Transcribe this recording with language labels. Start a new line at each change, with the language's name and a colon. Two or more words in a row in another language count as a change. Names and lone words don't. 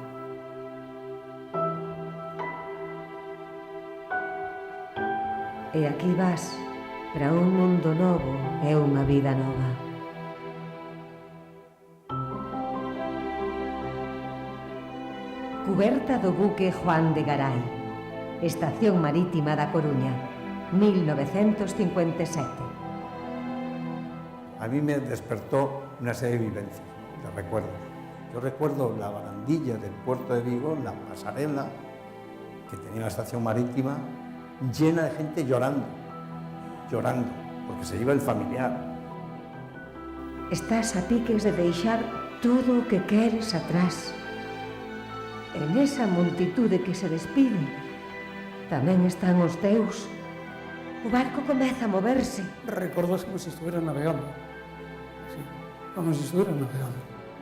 Galician: E aquí vas, para un mundo novo e unha vida nova. Cuberta do buque Juan de Garay, Estación Marítima da Coruña, 1957.
Spanish: A mí me despertó una serie de vivencias, de recuerdos. Yo recuerdo la barandilla del puerto de Vigo, la pasarela que tenía la estación marítima, llena de gente llorando, porque se iba el familiar.
Galician: Estás a piques de deixar todo o que queres atrás.
Spanish: En esa multitude que se despide,
Galician: tamén están os teus. O barco comeza a moverse. Recordo como se estuviera navegando. Sí, como se estuviera navegando.